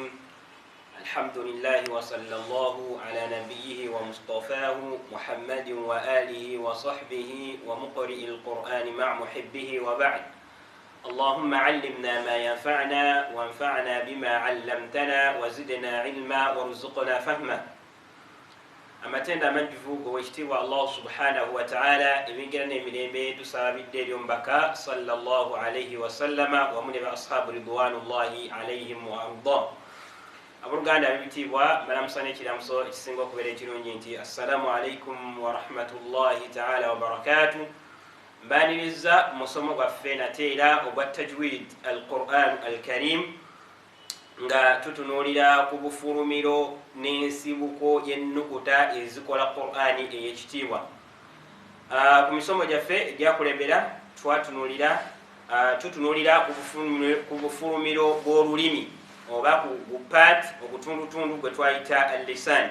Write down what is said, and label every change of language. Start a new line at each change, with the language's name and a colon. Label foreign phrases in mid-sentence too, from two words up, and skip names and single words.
Arabic: الحمد لله وصلى الله على نبيه ومصطفاه محمد وآله وصحبه ومقرئ القرآن مع محبه وبعد. اللهم علمنا ما ينفعنا وانفعنا بما علمتنا وزدنا علما وارزقنا فهما.
Ganda: amatenda amajjuvu gowekitiibwa
Arabic: الله سبحانه وتعالى
Ganda: ebigera n'emirembe tusabidde eri omubaka
Arabic: صلى الله عليه وسلم
Ganda: wamu ne ba
Arabic: أصحاب رضوان الله عليهم وأرضى.
Ganda: Abooluganda ab'ebitiibwa balamusa n'ekiramuso ekisinga okubeera ekirungi nti
Arabic: السلام عليكم ورحمة الله تعالى وبركاته.
Ganda: Mbaniriza musomo gwaffe nate era ogwa
Arabic: تجويد القرآن الكريم
Ganda: nga tutunuulira ku bufulumiro n'ensibuko y'ennukuta ezikola Qur'ani ey'ekitiibwa. Ku misomo gyaffe egyakulembera tutunuulira ku bufulumiro bw'olulimi oba ku part obutundutundu gwe twayita al-lisan.